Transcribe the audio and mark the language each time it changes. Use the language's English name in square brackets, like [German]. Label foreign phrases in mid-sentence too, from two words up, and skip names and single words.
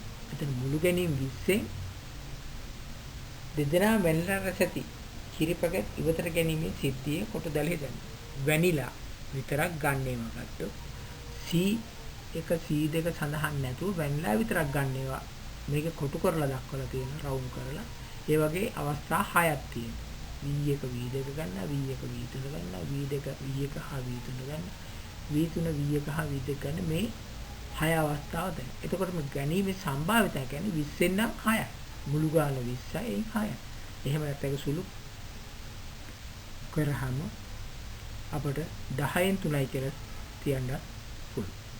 [Sinhala] එතන මුළු ගැනීම 20න් දෙදෙනා වැනිලා රස ඇති කිරි පැකට් ඉවතට ගැනීමේ සිද්ධිය කොට දැලේ දැන් වැනිලා විතරක් ගන්නේම ගත්තොත් C1 C2 සඳහන් නැතුව වැනිලා විතරක් ගන්නේවා මේක කොටු කරලා දක්වලා තියෙනවා රවුන්ඩ් කරලා. ඒ වගේ අවස්ථා 6ක් තියෙනවා. V1 V2 ගන්නවා, V1 V3 ගන්නවා, V2 V1 හා V3 ගන්නවා, V3 V1 හා V2 ගන්න මේ 6 අවස්ථාව දැන්. එතකොට මේ ගැනීමේ සම්භාවිතය කියන්නේ 20න් නම් 6යි. මුළු ගාන 20යි ඒ 6යි. එහෙම නැත්නම් ඒක සුළු කරාම අපට 10න් 3යි කියලා තියන්න පුළුවන්.